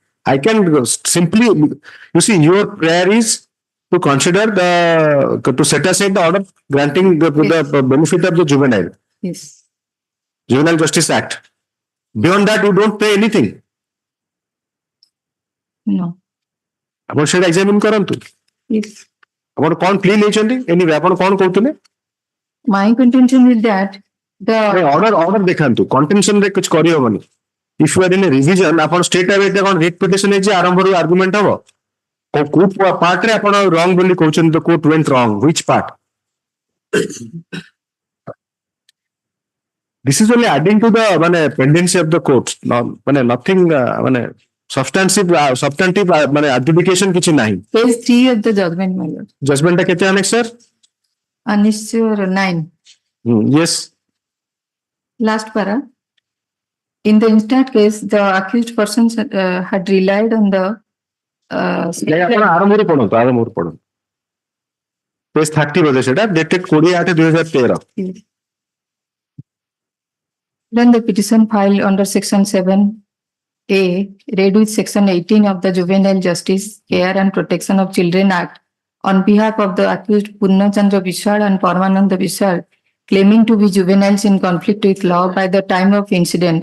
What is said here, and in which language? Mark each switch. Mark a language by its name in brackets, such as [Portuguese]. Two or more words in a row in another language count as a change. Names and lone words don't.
[English] I can simply, you see, your prayer is to consider to set aside the order granting the benefit of the juvenile. Yes. Juvenile Justice Act. Beyond that, you don't pay anything. No. [Odia] ଆପଣ ସେଇଟା examine କରନ୍ତୁ। [English] Yes. [Odia] ଆପଣ କଣ plea ନେଇଛନ୍ତି? Anyway, ଆପଣ କଣ କହୁଥିଲେ? [English] My contention is that the order ଦେଖାନ୍ତୁ। contention [Odia] ରେ କିଛି କରିହବନି। [English] If you are in a revision, ଆପଣ straight away କଣ writ petition [Odia] ହେଇଛି ଆରମ୍ଭରୁ [English] argument ହବ। କୋଉ part [Odia] ରେ ଆପଣ [English] wrong [Odia] ବୋଲି କହୁଛନ୍ତି [English] the court went wrong, which part? This is only adding to the pendency of the court. Nothing substantive adjudication [Odia] କିଛି ନାହିଁ। [English] Page 3 of the judgment, my lord. [Odia] Judgment ଟା କେତେ annex sir? [English] Annex 9. Yes. Last para. In the instant case, the accused persons had relied on the [Odia] ଆରମ୍ଭରୁ ପଢନ୍ତୁ। Page 30 ବୋଧେ ସେଟା dated 20/8/2013। [English] Then the petition filed under section 7A, read with section 18 of the Juvenile Justice, Care and Protection of Children Act on behalf of the accused Purnachandra Vishal and Paramananda Vishal, claiming to be juveniles in conflict with law by the time of incident.